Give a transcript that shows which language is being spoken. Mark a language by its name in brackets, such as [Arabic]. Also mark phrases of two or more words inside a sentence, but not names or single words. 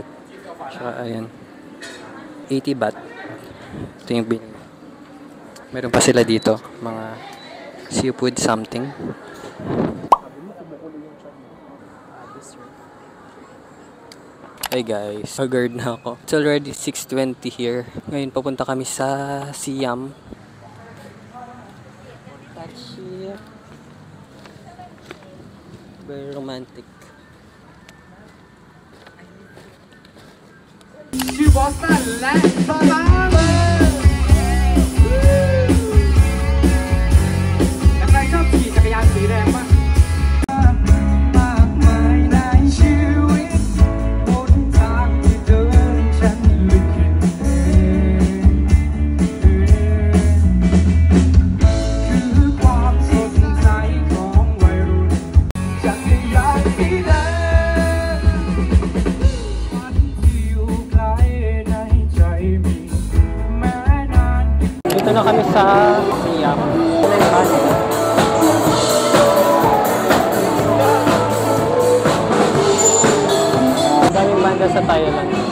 [Filipino] Tsaka ayan. 80 baht. Ito yung bin. Meron pa sila dito. Mga seafood something. [English] Hey guys, haggard na ako. It's already 6:20 here. [Filipino] Ngayon papunta kami sa Siam. [English] Taxi. Very romantic. [Thai] ชื่อบอสตันและบาบาใครชอบขี่จักรยานสีแดงบ้างมากมายในชีวิตบนทางที่เดินฉันลิขิต คือความสดใสของวัยรุ่นจักรยานสีแดง [Filipino] Dito na kami sa Siam. Ang daming banda sa Thailand.